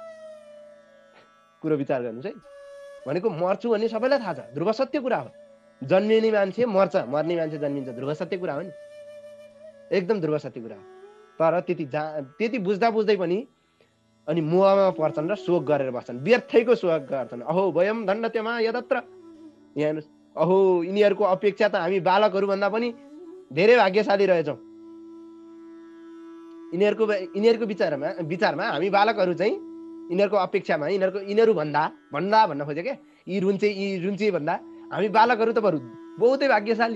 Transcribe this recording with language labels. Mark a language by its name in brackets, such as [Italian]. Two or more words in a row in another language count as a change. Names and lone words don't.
[Nepali] कुरो विचार गर्नुहोस् है। भनेको मर्छु भन्ने सबैलाई थाहा छ, ध्रुव सत्य कुरा हो। जन्मिने मान्छे मर्छ, मर्ने मान्छे जन्मिन्छ, ध्रुव सत्य कुरा हो नि, एकदम ध्रुव सत्य कुरा हो। तर त्यति बुझ्दै पनि अनि मोहमा पर्छन् र शोक गरेर बस्छन्, व्यर्थैको शोक गर्छन्। [Sanskrit] अहो वयम दण्डत्यमा यदत्र, [Nepali] यहाँ हेर्नुहोस्, अहो यिनीहरूको अपेक्षा त हामी बालकहरू भन्दा पनि धेरै भाग्यशाली रहेछौँ। यिनीहरूको विचारमा हामी बालकहरू चाहिँ यिनीहरूको अपेक्षामा यिनीहरू भन्दा भन्न खोजे क्या, यी रुन्चे भन्दा हामी बालकहरू त बरु बहुतै भाग्यशाली।